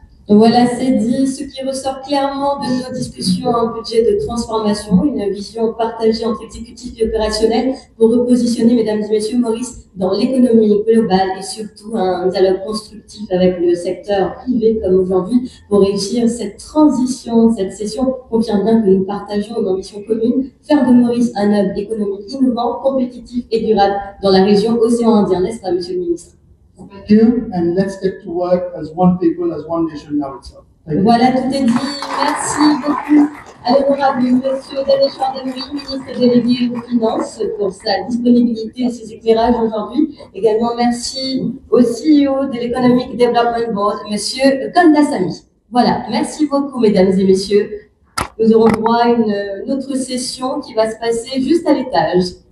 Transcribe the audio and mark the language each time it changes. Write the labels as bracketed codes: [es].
[fr] Voilà, c'est dit, ce qui ressort clairement de nos discussions, un budget de transformation, une vision partagée entre exécutif et opérationnel pour repositionner, mesdames et messieurs, Maurice dans l'économie globale et surtout un dialogue constructif avec le secteur privé comme aujourd'hui pour réussir cette transition. Cette session confirme bien que nous partageons une ambition commune, faire de Maurice un hub économique innovant, compétitif et durable dans la région Océan Indien, n'est-ce pas, monsieur le ministre? [en] Thank you, and let's get to work as one people, as one nation now itself. [fr] Voilà, tout est dit. Merci beaucoup à l'honorable monsieur Dhaneshwar Damry, ministre délégué aux Finances, pour sa disponibilité et ses éclairages aujourd'hui. Également, merci au CEO de l'Economic Development Board, monsieur Kandasamy. Voilà, merci beaucoup, mesdames et messieurs. Nous aurons droit à une autre session qui va se passer juste à l'étage.